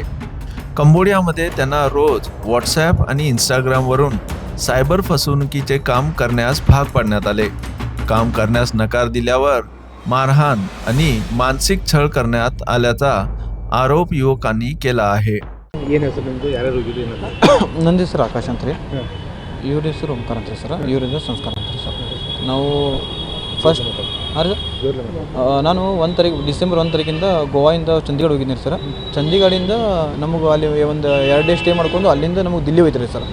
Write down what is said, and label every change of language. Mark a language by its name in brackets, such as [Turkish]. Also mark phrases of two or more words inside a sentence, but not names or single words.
[Marathi] कंबोडियामध्ये त्यांना रोज व्हॉट्सॲप आणि इंस्टाग्रामवरून सायबर फसवणुकीचे काम करण्यास भाग पाडण्यात आले. काम करण्यास नकार दिल्यावर मारहाण आणि मानसिक छळ करण्यात आल्याचा आरोप युवकांनी केला आहे. [Kannada] ಏನು ಹೆಸರು ನಿಮ್ಮದು? ಯಾರ್ಯಾರು ಹೋಗಿದ್ದು ಏನಂತ? ನಂದು ಹೆಸರು ಆಕಾಶ್ ಅಂತ ರೀ. ಇವ್ರ ಹೆಸರು ಓಂಕಾರ ಅಂತ ರೀ ಸರ್. ಇವರಿಂದ ಸಂಸ್ಕಾರ ಅಂತ ರೀ ಸರ್. ನಾವು ಫಸ್ಟ್ ನಾನು 1 ತಾರೀಕು ಡಿಸೆಂಬರ್ 1 ತಾರೀಕಿಂದ ಗೋವಾದಿಂದ ಚಂಡೀಗಢ ಹೋಗಿದ್ದೀನಿ ಸರ್. ಚಂಡೀಗಢಿಂದ ನಮಗೆ ಅಲ್ಲಿ ಒಂದು 2 [English] day stay [Kannada] ಮಾಡ್ಕೊಂಡು ಅಲ್ಲಿಂದ ನಮಗೆ ದಿಲ್ಲಿ ಹೋಯ್ತು ಸರ್.